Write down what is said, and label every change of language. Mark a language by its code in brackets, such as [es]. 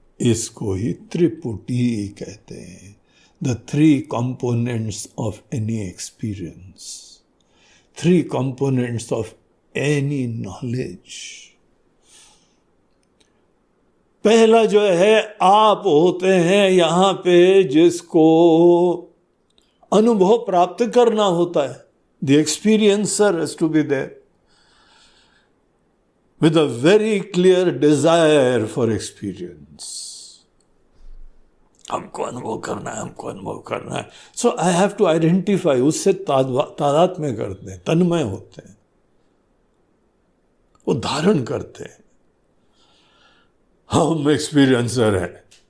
[hi] इसको ही त्रिपुटी कहते हैं। [en] The three components of any experience, three components of any knowledge. [hi] पहला जो है, आप होते हैं यहां पे जिसको अनुभव प्राप्त करना होता है। [en] The experiencer has to be there with a very clear desire for experience. [hi] हमको अनुभव करना है, हमको अनुभव करना है। [en] So I have to identify, [hi] उससे तादात्म्य करते हैं, तन्मय होते हैं, वो धारण करते हैं, हम एक्सपीरियंसर हैं।